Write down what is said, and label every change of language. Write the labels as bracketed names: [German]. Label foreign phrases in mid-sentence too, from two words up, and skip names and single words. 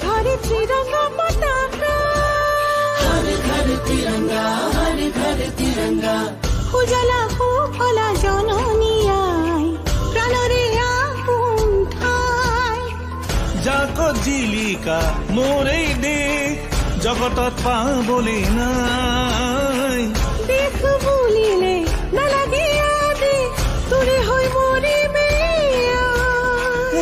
[Assamese] লাগে ত্রিরঙ্গা পতাকা। [Hindi] हर घर तिरंगा, हर घर तिरंगा। [Assamese] উজালা সুফলা জননী আই, প্রাণরে আপোন ঠাই। জাকত জিলিকা মোৰেই দেশ, জগতত পাবলে নাই। দেশ বুলিলে নালাগে আদেশ, তোৰে হৈ মৰিমে আই।